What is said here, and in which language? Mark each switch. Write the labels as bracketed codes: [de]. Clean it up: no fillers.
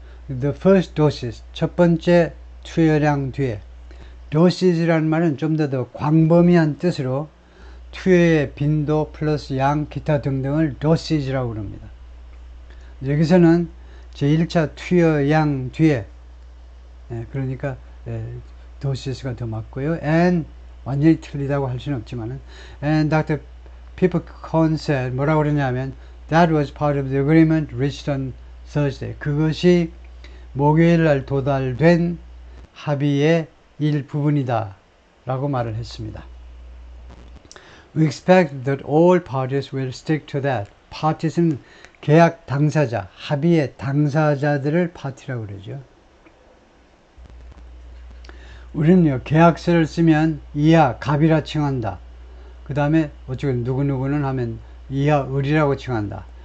[en] The first doses, [ko] 첫 번째 투여량 뒤에 doses라는 말은 좀 더 광범위한 뜻으로 투여의 빈도 플러스 양 기타 등등을 doses라고 그럽니다. 여기서는 제1차 투여량 뒤에 그러니까 doses가 더 맞고요. and 완전히 틀리다고 할 수는 없지만은 and Dr. [en] Pipcorn said [ko] 뭐라고 그러냐면 [en] That was part of the agreement reached on Thursday. [ko] 그것이 목요일 날 도달된 합의의 일부분이다 라고 말을 했습니다. [en] We expect that all parties will stick to that. [ko] Parties는 계약 당사자, 합의의 당사자들을 파티라고 그러죠. 우리는요, 계약서를 쓰면 이하 갑이라 칭한다. 그 다음에 어쩌고 누구누구는 하면 이하 을이라고 칭한다.